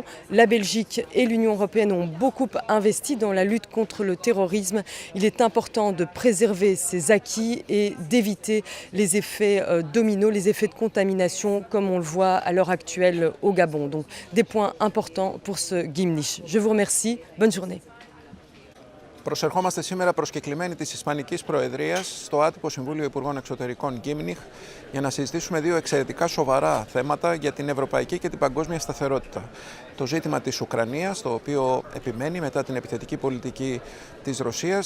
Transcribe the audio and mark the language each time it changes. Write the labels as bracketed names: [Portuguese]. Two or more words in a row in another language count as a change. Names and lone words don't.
[French] La Belgique et l'Union européenne ont beaucoup investi dans la lutte contre le terrorisme. Il est important de préserver ces acquis et d'éviter les effets dominos, les effets de contamination comme on le voit à l'heure actuelle au Gabon. Donc des points importants pour ce gimnish. Je vous remercie. Bonne journée. [Greek] Προσερχόμαστε σήμερα προσκεκλημένοι της Ισπανικής Προεδρίας στο άτυπο Συμβούλιο Υπουργών Εξωτερικών Γκίμνιχ για να συζητήσουμε δύο εξαιρετικά σοβαρά θέματα για την ευρωπαϊκή και την παγκόσμια σταθερότητα. Το ζήτημα της Ουκρανίας, το οποίο επιμένει μετά την επιθετική πολιτική της Ρωσίας.